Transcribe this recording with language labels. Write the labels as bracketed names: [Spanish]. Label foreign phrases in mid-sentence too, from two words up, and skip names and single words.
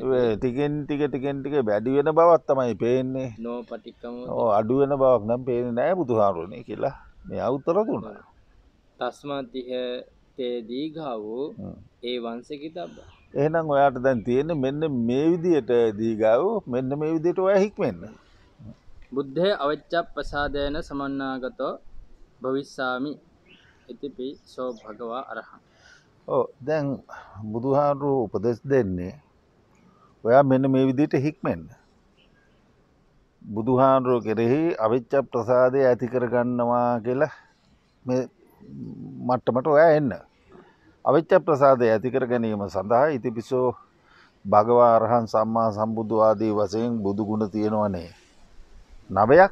[Sinhala] ටිකෙන් ටික වැඩි වෙන බවක් තමයි පේන්නේ. [Pali] නෝ පටික්කමෝති. [Sinhala] ඔව් අඩු වෙන බවක් නම් පේන්නේ නෑ බුදුහාමුදුරනේ කියලා මෙයා උත්තර දුන්නා. [Pali] තස්මාතිහ තේ දීඝාවෝ ඒ වංශකිතබ්බ. [Sinhala] එහෙනම් ඔයාට දැන් තියෙන්නේ මෙන්න මේ විදියට දීගාව මෙන්න මේ විදියට ඔයා හික්මෙන්න. [Pali] බුද්ධේ අවච්ඡප්පසාදේන සමන්නාගතෝ භවිස්සාමි ඉතිපි සෝ භගවා අරහං. [Sinhala] ඔව් දැන් බුදුහාමුදුරුවෝ උපදෙස් දෙන්නේ ඔයා මෙන්න මේ විදියට හික්මෙන්න. බුදුහාමුදුරුවෝ කෙරෙහි අවිච්ඡප්පසාදය ඇති කරගන්නවා කියලා මේ මට්ටමට ඔයා එන්න. අවිච්ඡප්පසාදය ඇති කර ගැනීම සඳහා [Pali] ඉතිපිසෝ භගවා අරහං සම්මා සම්බුදු [Sinhala] ආදී වශයෙන් බුදු ගුණ තියෙනවනේ 9ක්.